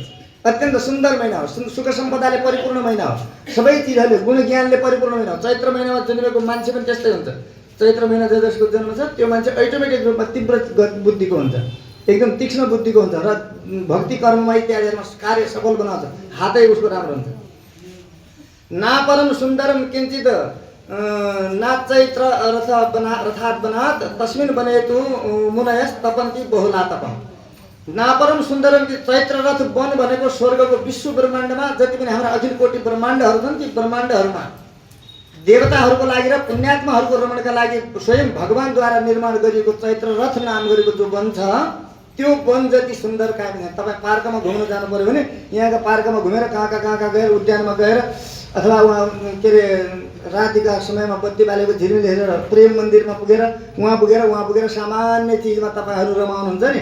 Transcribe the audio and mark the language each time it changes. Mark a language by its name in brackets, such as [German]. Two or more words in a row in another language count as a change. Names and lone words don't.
[Nepali] अत्यन्त सुन्दर महिना हो, सुख सम्पदाले परिपूर्ण महिना हो, सबै चिजहरूले गुण ज्ञानले परिपूर्ण महिना हो। चैत्र महिनामा जन्मेको मान्छे पनि त्यस्तै हुन्छ। चैत्र महिना जसको जन्म छ त्यो मान्छे अटोमेटिक रूपमा तीव्र बुद्धिको हुन्छ, एकदम तीक्ष्ण बुद्धिको हुन्छ र भक्ति कर्ममा इत्यादिहरूमा कार्य सफल बनाउँछ, हातै उसको राम्रो हुन्छ। [Sanskrit] नापरम सुन्दरम किञ्चित नाचैत्र रथात् बनात् तस्मिन् बनेतु मुनयस् तपन्ति बहुला तपम्। नापरम सुन्दरम [Nepali] कि चैत्र रथ वन भनेको स्वर्गको विश्व ब्रह्माण्डमा जति पनि हाम्रा अखिल कोटि ब्रह्माण्डहरू छन् ती ब्रह्माण्डहरूमा देवताहरूको लागि र पुण्यात्माहरूको रमणका लागि स्वयं भगवानद्वारा निर्माण गरिएको चैत्र रथ नाम गरेको जो वन छ त्यो वन जति सुन्दर काहीँ छैन। तपाईँ पार्कमा घुम्न जानु पर्यो भने यहाँका पार्कमा घुमेर कहाँ गएर उद्यानमा गएर अथवा उहाँ के अरे रातिका समयमा बत्ती बालेको झिलिमिली हेरेर प्रेम मन्दिरमा वहाँ पुगेर सामान्य चिजमा तपाईँहरू रमाउनुहुन्छ नि।